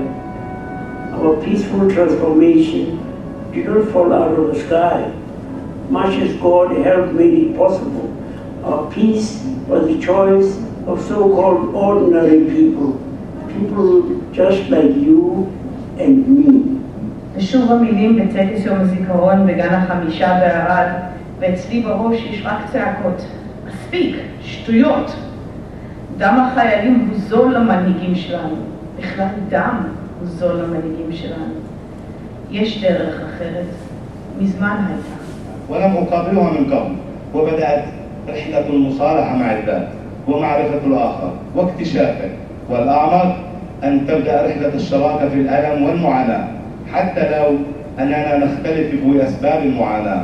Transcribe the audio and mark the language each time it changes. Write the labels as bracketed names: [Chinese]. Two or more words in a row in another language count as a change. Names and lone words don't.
[English] Our peaceful transformation did not fall out of the sky. Much as God helped made it possible. Our peace was the choice of so-called ordinary people. People just like you and me. [Hebrew] ושוב המילים בטקס יום הזיכרון בגן החמישה בערד, ואצלי בראש יש רק צעקות. מספיק, שטויות. דם החיילים הוא זול למנהיגים שלנו. בכלל דם הוא זול למנהיגים שלנו. יש דרך אחרת. מזמן הייתה. [Arabic] ولم أقابلها من قبل، وبدأت رحلة المصالحة مع الذات ومعرفة الآخر واكتشافه، والأعمق أن تبدأ رحلة الشراكة في الألم والمعاناة حتى لو أننا نختلف في أسباب المعاناة.